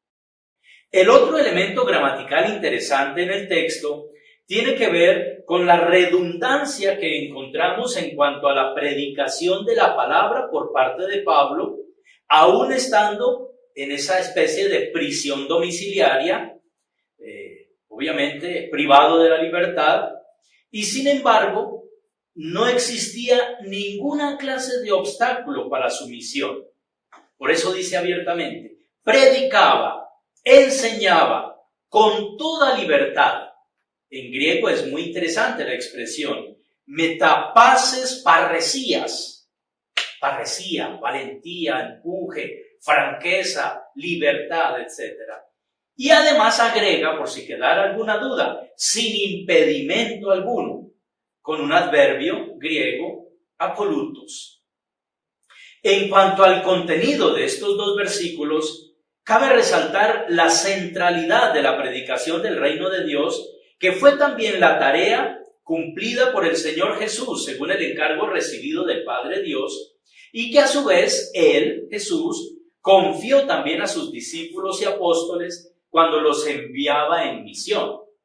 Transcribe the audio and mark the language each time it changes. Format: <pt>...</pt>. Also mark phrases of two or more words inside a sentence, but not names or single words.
<es>El otro elemento gramatical interesante en el texto tiene que ver con la redundancia que encontramos en cuanto a la predicación de la palabra por parte de Pablo, aún estando en esa especie de prisión domiciliaria, obviamente privado de la libertad, y sin embargo no existía ninguna clase de obstáculo para su misión. Por eso dice abiertamente: predicaba, enseñaba con toda libertad. En griego es muy interesante la expresión,</es> <el>μετὰ πάσης παρρησίας.</el> <es>Parresía, valentía, empuje, franqueza, libertad, etc. Y además agrega, por si quedara alguna duda, sin impedimento alguno, con un adverbio griego, akolutos. En cuanto al contenido de estos 2 versículos, cabe resaltar la centralidad de la predicación del reino de Dios, que fue también la tarea cumplida por el Señor Jesús, según el encargo recibido del Padre Dios, y que a su vez Él, Jesús, confió también a sus discípulos y apóstoles cuando los enviaba en misión.</es>